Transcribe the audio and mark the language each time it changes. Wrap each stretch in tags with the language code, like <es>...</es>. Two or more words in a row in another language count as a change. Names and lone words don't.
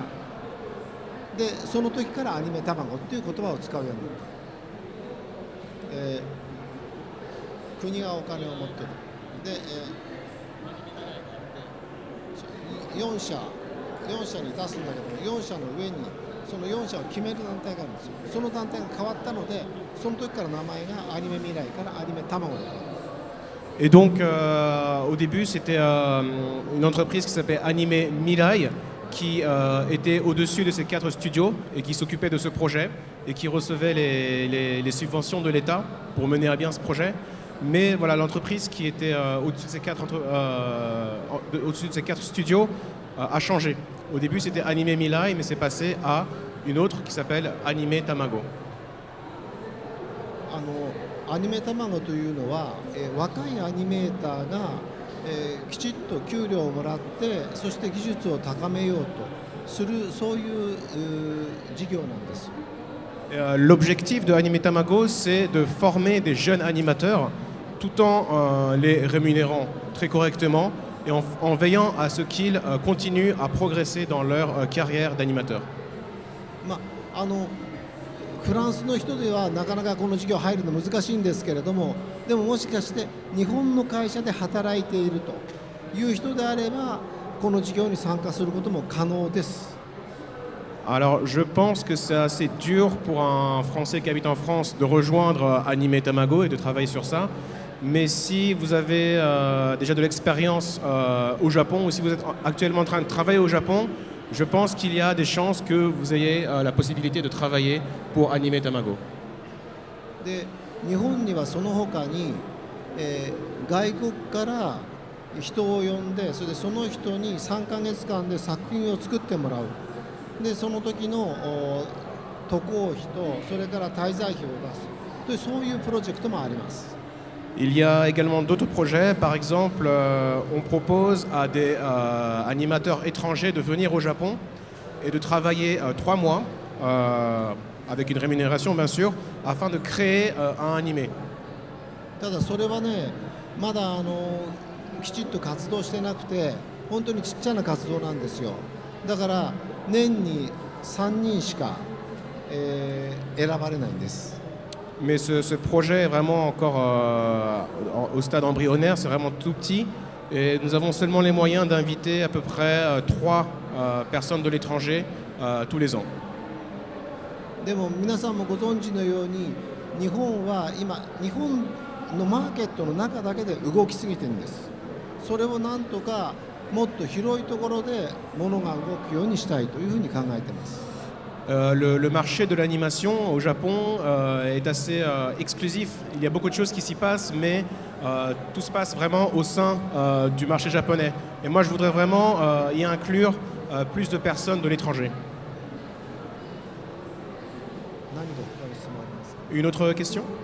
<ja>でその時からアニメ卵っていう言葉を使うようになった、国がお金を持ってる。で、4社に出すんだけども、4社の上にその4社を決める団体があるんですよ。その団体が変わったので、その時から名前がアニメ未来からアニメ卵に変わる。</ja> <fr>Et donc au début c'était une entreprise qui s'appelait Anime Mirai qui était au-dessus de ces 4 studios et qui s'occupait de ce projet et qui recevait les subventions de l'État pour mener à bien ce projet. Mais voilà, l'entreprise qui était au-dessus de ces 4 studios a changé. Au début c'était Anime Mirai, mais c'est passé à une autre qui s'appelle Anime Tamago.</fr> <ja>アニメ卵というのは、若いアニメーターが、きちっと給料をもらって、そして技術を高めようとする、そういう事業なんです。</ja> <fr>L'objectif de Anime Tamago, c'est de former des jeunes animateurs tout en les rémunérant très correctement et en veillant à ce qu'ils continuent à progresser dans leur carrière d'animateur.</fr> <ja>フランスの人ではなかなかこの事業入るの難しいんですけれども、でももしかして日本の会社で働いているという人であれば、この事業に参加することも可能です。</ja> <fr>Alors je pense que c'est assez dur pour un Français qui habite en France de rejoindre Anime Tamago et de travailler sur ça. Mais si vous avez déjà de l'expérience au Japon ou si vous êtes actuellement en train de travailler au Japon, je pense qu'il y a des chances que vous ayez la possibilité de travailler pour Anime Tamago.</fr> <ja>で、日本にはその他に、外国から人を呼んで、それでその人に3ヶ月間で作品を作ってもらう。で、その時の渡航費とそれから滞在費を出すという、そういうプロジェクトもあります。</ja> <fr>Il y a également d'autres projets. Par exemple, on propose à des animateurs étrangers de venir au Japon et de travailler 3 mois, avec une rémunération bien sûr, afin de créer un animé.</fr> <ja>ただそれはね、まだきちっと活動してなくて、本当にちっちゃな活動なんですよ。だから年に3人しか、選ばれないんです。</ja> <fr>Mais ce projet est vraiment encore au stade embryonnaire, c'est vraiment tout petit. Et nous avons seulement les moyens d'inviter à peu près 3 personnes de l'étranger tous les ans.</fr> <ja>でも皆さんもご存知のように、日本は今、日本のマーケットの中だけで動きすぎてるんです。それをなんとかもっと広いところで物が動くようにしたいというふうに考えています。</ja> <fr>Le marché de l'animation au Japon est assez exclusif. Il y a beaucoup de choses qui s'y passent, mais tout se passe vraiment au sein du marché japonais. Et moi, je voudrais vraiment y inclure plus de personnes de l'étranger. Une autre question?</fr>